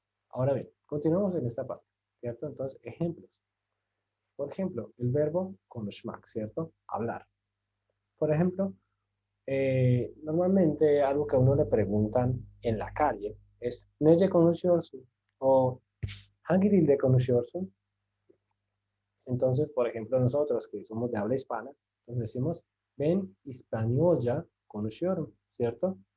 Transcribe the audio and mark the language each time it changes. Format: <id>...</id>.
<es>Ahora bien, continuamos en esta parte, ¿cierto? Entonces, ejemplos. Por ejemplo, el verbo konuşmak, ¿cierto? Hablar. Por ejemplo, normalmente algo que a uno le preguntan en la calle es</es> <tr>¿Nece konuşuyorsun? O ¿Hangi dilde konuşuyorsun?</tr> <es>Entonces, por ejemplo, nosotros que somos de habla hispana, entonces decimos</es> <tr>ben İspanyolca konuşuyorum,</tr> <es>¿cierto?</es>